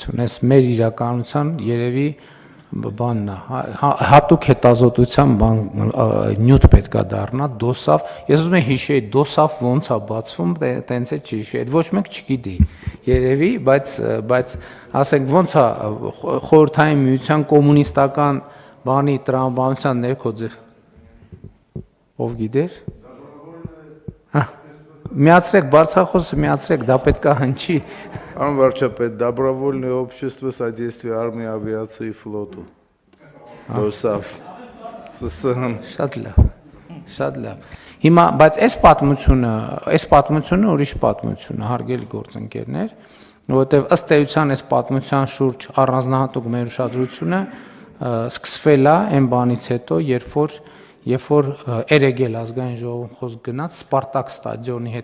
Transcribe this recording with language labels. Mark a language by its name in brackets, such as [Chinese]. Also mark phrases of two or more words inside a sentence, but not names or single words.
[Armenian] կազմակերպություն, այս մեր իրականության երևի բանն է, հատուկ հետազոտության նյութ պետք է դառնա, դոսավ, ես ուզում եմ հիշեի, դոսավ ոնց է բացվում, տենց է չի հիշի, այդ ոչ մեկ չգիտի, երևի, բայց ասենք ոնց է խորհրդային միության կոմունիստական բանի տրամաբանության ներքո ով գիտեր։ Միացրեք բարձրախոսը, միացրեք, դա պետք է հնչի։ [Russian] Пан варчապետ, добровольное общество содействия армии, авиации и флоту. [Armenian] ԴՕՍԱՖ, ՍՍՀ։ Շատ լավ։ Հիմա, բայց այս պատմությունը ուրիշ պատմություն է, հարգելի գործընկերներ, որովհետև ըստ էության այս պատմության շուրջ առանձնահատուկ մեր ուշադրությունը սկսվել է այն բանից հետո, երբ որ Էրեգել ազգային ժողովում խոսք գնաց Սպարտակ ստադիոնի հետ